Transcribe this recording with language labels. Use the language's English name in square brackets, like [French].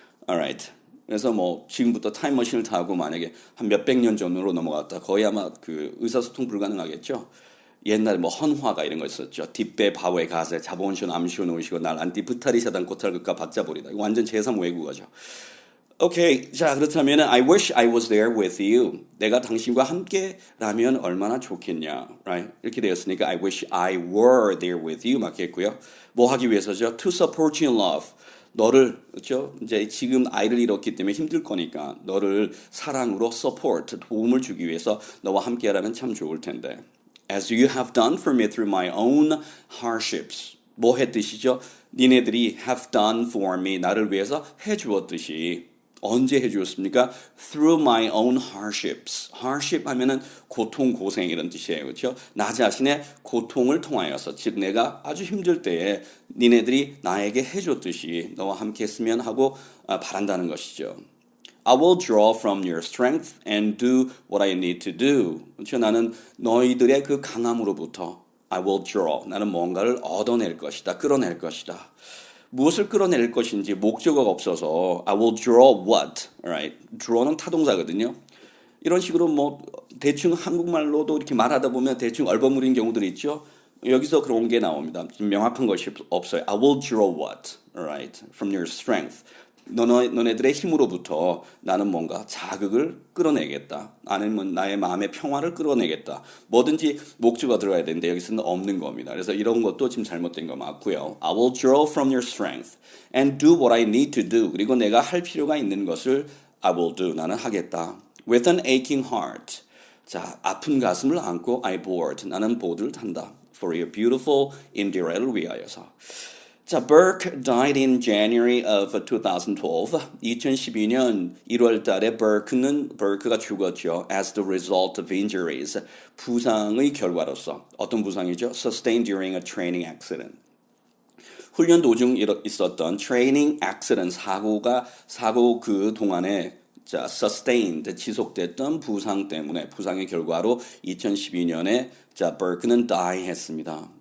[English] Alright. [Korean] 그래서 뭐 지금부터 타임머신을 타고 만약에 한 몇백 년 전으로 넘어갔다 거의 아마 그 의사소통 불가능하겠죠. 옛날에 뭐 헌화가 이런 거 있었죠. 뒷배 바위에 가세 자본시온 암시온 오시고 날 안티 부타리 사단 고탈극과 받자버리다. 이거 완전 제3 외국어죠. 오케이. 자, 그렇다면 [English] I wish I was there with you. [Korean] 내가 당신과 함께라면 얼마나 좋겠냐. [English] Right? [Korean] 이렇게 되었으니까 [English] I wish I were there with you [Korean] 맞겠고요. 뭐 하기 위해서죠? [English] To support you in love. [Korean] 너를 그렇죠? 이제 지금 아이를 잃었기 때문에 힘들 거니까 너를 사랑으로 support 도움을 주기 위해서 너와 함께라면 참 좋을 텐데. [English] As you have done for me through my own hardships. [Korean] 뭐 했듯이죠? 니네들이 [English] have done for me [Korean] 나를 위해서 해주었듯이 언제 해주었습니까? [English] Through my own hardships. [Korean] hardship 하면은 고통, 고생 이런 뜻이에요. 그렇죠? 나 자신의 고통을 통하여서 즉 내가 아주 힘들 때에 니네들이 나에게 해줬듯이 너와 함께 했으면 하고 바란다는 것이죠. [English] I will draw from your strength and do what I need to do. [Korean] 그렇죠? 나는 너희들의 그 강함으로부터 [English] I will draw. [Korean] 나는 뭔가를 얻어낼 것이다. 끌어낼 것이다. 무엇을 끌어낼 것인지 목적어가 없어서 [English] I will draw what, right? [Korean] draw는 타동사거든요. 이런 식으로 뭐 대충 한국말로도 이렇게 말하다 보면 대충 얼버무린 경우들이 있죠. 여기서 그런 게 나옵니다. 명확한 것이 없어요. [English] I will draw what, right? From your strength. [Korean] 너네들의 힘으로부터 나는 뭔가 자극을 끌어내겠다. 아니면 나의 마음의 평화를 끌어내겠다. 뭐든지 목적어가 들어가야 되는데 여기서는 없는 겁니다. 그래서 이런 것도 지금 잘못된 거 맞고요. [English] I will draw from your strength and do what I need to do. [Korean] 그리고 내가 할 필요가 있는 것을 I will do. 나는 하겠다. [English] With an aching heart. [Korean] 자, 아픈 가슴을 안고 [English] I board. [Korean] 나는 보드를 탄다. [English] For your beautiful Indira를 [Korean] 위하여서. [English] 자, Burke died in January of 2012. [Korean] 2012년 1월 달에 Burke가 죽었죠. [English] As the result of injuries. [Korean] 부상의 결과로서. 어떤 부상이죠? [English] Sustained during a training accident. [Korean] 훈련 도중 있었던 training accident 사고 그 동안에 자, sustained 지속됐던 부상 때문에 부상의 결과로 2012년에 자, Burke는 die 했습니다.